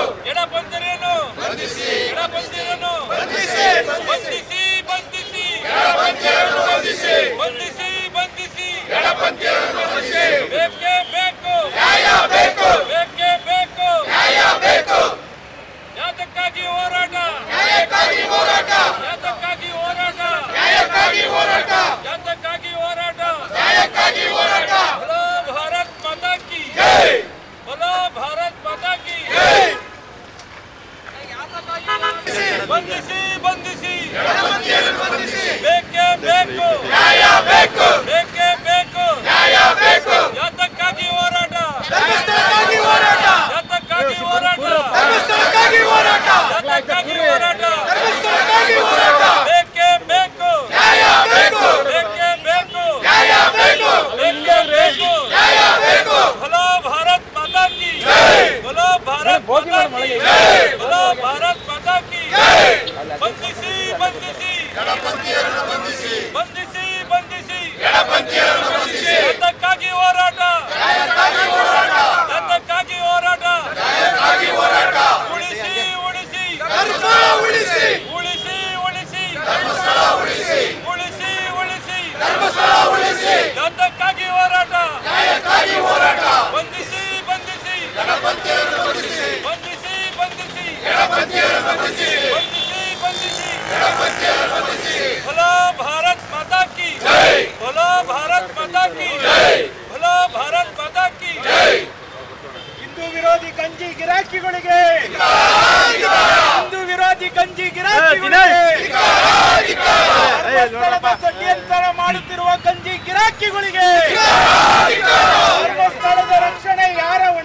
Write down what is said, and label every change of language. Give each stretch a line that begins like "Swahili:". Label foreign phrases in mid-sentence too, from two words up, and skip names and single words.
Kannada: ಎಡಪಂಥೀಯರನ್ನು ಬಂಧಿಸಿ, ಎಡಪಂಥೀಯರನ್ನು ಬಂಧಿಸಿ, ಬಂಧಿಸಿ, ಬಂಧಿಸಿ, ಎಡಪಂಥೀಯರನ್ನು ಬಂಧಿಸಿ, ಬಂಧಿಸಿ, ಬಂಧಿಸಿ, ಎಡಪಂಥೀಯರನ್ನು ಬಂಧಿಸಿ. ಬೇಕೇ ಬೇಕು ನ್ಯಾಯ ಬೇಕು. ಬೇಕೇ ಬೇಕು ನ್ಯಾಯ ಬೇಕು. ಯಾತಕ್ಕಾಗಿ ಹೋರಾಟ, ನ್ಯಾಯಕ್ಕಾಗಿ ಹೋರಾಟ, ಯಾತಕ್ಕಾಗಿ ಹೋರಾಟ, ನ್ಯಾಯಕ್ಕಾಗಿ ಹೋರಾಟ, ಯಾತಕ್ಕಾಗಿ ಹೋರಾಟ, ನ್ಯಾಯಕ್ಕಾಗಿ ಹೋರಾಟ.
Hindi: बोलो भारत माता की जय, बोलो भारत माता की जय.
Kannada: ಬಂಧಿಸಿ, ಬಂಧಿಸಿ, ಎಡಪಂಥೀಯರನ್ನು ಬಂಧಿಸಿ. ಬೇಕೇ ಬೇಕು ನ್ಯಾಯ ಬೇಕು. ಬೇಕೇ ಬೇಕು ನ್ಯಾಯ ಬೇಕು. ಯಾತಕ್ಕಾಗಿ ಹೋರಾಟ, ಧರ್ಮಸ್ಥಳಕ್ಕಾಗಿ ಹೋರಾಟ, ಯಾತಕ್ಕಾಗಿ ಹೋರಾಟ, ಧರ್ಮಸ್ಥಳಕ್ಕಾಗಿ ಹೋರಾಟ, ಯಾತಕ್ಕಾಗಿ ಹೋರಾಟ, ಧರ್ಮಸ್ಥಳಕ್ಕಾಗಿ ಹೋರಾಟ. ಬೇಕೇ ಬೇಕು ನ್ಯಾಯ ಬೇಕು. ಬೇಕೇ ಬೇಕು ನ್ಯಾಯ ಬೇಕು. ಬೇಕೇ ಬೇಕು ನ್ಯಾಯ ಬೇಕು.
Hindi: बोलो भारत माता की जय, बोलो भारत माता की जय, बोलो भारत माता की जय.
Kannada: ಬಂಧಿಸಿ, ಬಂಧಿಸಿ, ಎಡಪಂಥೀಯರನ್ನು ಬಂಧಿಸಿ, ಬಂಧಿಸಿ, ಬಂಧಿಸಿ, ಎಡಪಂಥೀಯರನ್ನು ಬಂಧಿಸಿ. ಯಾತಕ್ಕಾಗಿ ಹೋರಾಟ, ನ್ಯಾಯಕ್ಕಾಗಿ ಹೋರಾಟ, ಯಾತಕ್ಕಾಗಿ ಹೋರಾಟ, ನ್ಯಾಯಕ್ಕಾಗಿ ಹೋರಾಟ. ಉಳಿಸಿ, ಉಳಿಸಿ, ಧರ್ಮಸ್ಥಳ ಉಳಿಸಿ, ಉಳಿಸಿ, ಉಳಿಸಿ, ಧರ್ಮಸ್ಥಳ ಉಳಿಸಿ, ಉಳಿಸಿ, ಉಳಿಸಿ, ಧರ್ಮಸ್ಥಳ ಉಳಿಸಿ. ಯಾತಕ್ಕಾಗಿ ಹೋರಾಟ, ನ್ಯಾಯಕ್ಕಾಗಿ ಹೋರಾಟ. ಬಂಧಿಸಿ, ಬಂಧಿಸಿ, ಎಡಪಂಥೀಯರನ್ನು ಬಂಧಿಸಿ, ಬಂಧಿಸಿ, ಬಂಧಿಸಿ, ಎಡಪಂಥೀಯರನ್ನು ಬಂಧಿಸಿ, ಬಂಧಿಸಿ, ಬಂಧಿಸಿ, ಎಡಪಂಥೀಯರನ್ನು ಬಂಧಿಸಿ.
Hindi: बोलो भारत माता की जय, बोलो भारत माता की जय, बोलो भारत माता की जय.
Kannada: ಹಿಂದೂ ವಿರೋಧಿ ಗಂಜಿ ಗಿರಾಕಿಗಳಿಗೆ, ಹಿಂದೂ ವಿರೋಧಿ ಗಂಜಿ ಗಿರಾಕಿಗಳಿಗೆ, ಧರ್ಮಸ್ಥಳದ ಷಡ್ಯಂತ್ರ ಮಾಡುತ್ತಿರುವ ಗಂಜಿ ಗಿರಾಕಿಗಳಿಗೆ, ಧರ್ಮಸ್ಥಳದ ರಕ್ಷಣೆ ಯಾರ ಹೊಣೆ?